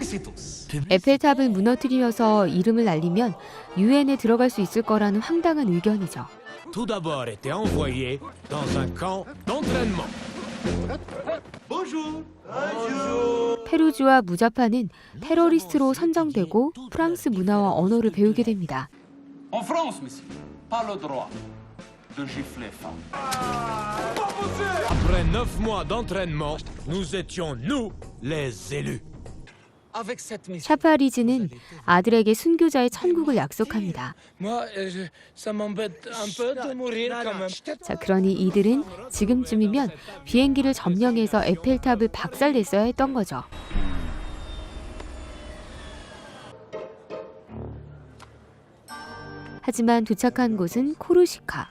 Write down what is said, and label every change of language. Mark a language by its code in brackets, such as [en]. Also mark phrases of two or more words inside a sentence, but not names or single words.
[ko] 에펠탑을 무너뜨리면서 이름을 날리면 유엔에 들어갈 수 있을 거라는 황당한 의견이죠. 페루주와 무자파는 테러리스트로 선정되고 프랑스 문화와 언어를 배우게 됩니다. [fr] Après 9 mois d'entraînement, nous étions nous les élus. [ko] 샤파리즈는 아들에게 순교자의 천국을 약속합니다. 자, 그러니 이들은 지금쯤이면 비행기를 점령해서 에펠탑을 박살냈어야 했던 거죠. 하지만 도착한 곳은 코르시카.